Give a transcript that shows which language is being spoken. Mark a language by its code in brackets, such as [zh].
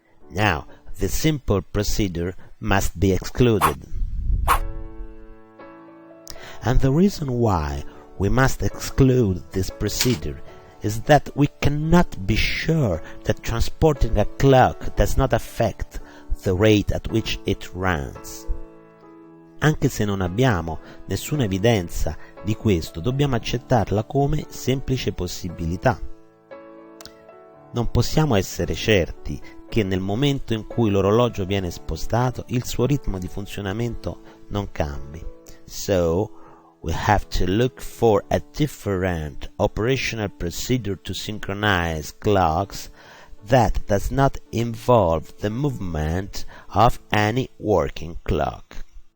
[en] Now, this simple procedure must be excluded. And the reason why we must exclude this procedure is that we cannot be sure that transporting a clock does not affect the rate at which it runs. [it] Anche se non abbiamo nessuna evidenza di questo, dobbiamo accettarla come semplice possibilità. Non possiamo essere certi che nel momento in cui l'orologio viene spostato il suo ritmo di funzionamento non cambi. [en] So, we have to look for a different operational procedure to synchronize clocks that does not involve the movement of any working clock.